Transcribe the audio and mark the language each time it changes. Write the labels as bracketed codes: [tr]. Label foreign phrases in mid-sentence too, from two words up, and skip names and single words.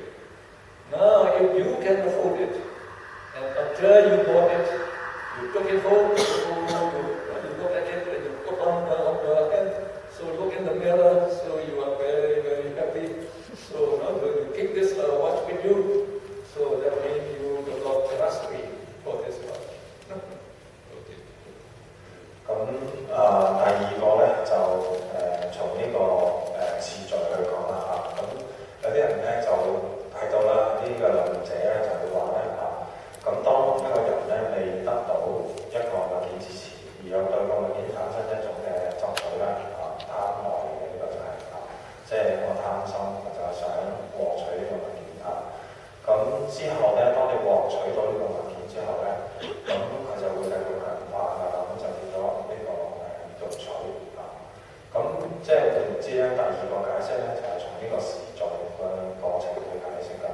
[en] Now if you can afford it, and after you bought it, you took it home, you look at it and you put on the hand, so look in the mirror, so you are very, very happy. So now you keep this watch with you, so that means you develop grasping for this watch. [yue] 咁第二個咧就從呢個次序去講啦咁有啲人咧就睇到啦，呢個論者咧就會話咧咁當一個人咧未得到一個物件之前，而有對個物件產生一種嘅執取咧貪愛嘅呢個就係即係個貪心，就係想獲取呢個物件咁之後咧，當你獲取到呢個物件之後咧，咁佢就會繼續強化咁就變咗呢個欲取咁即係換言之咧，第二個解釋咧就係從呢個時序嘅過程去解釋㗎。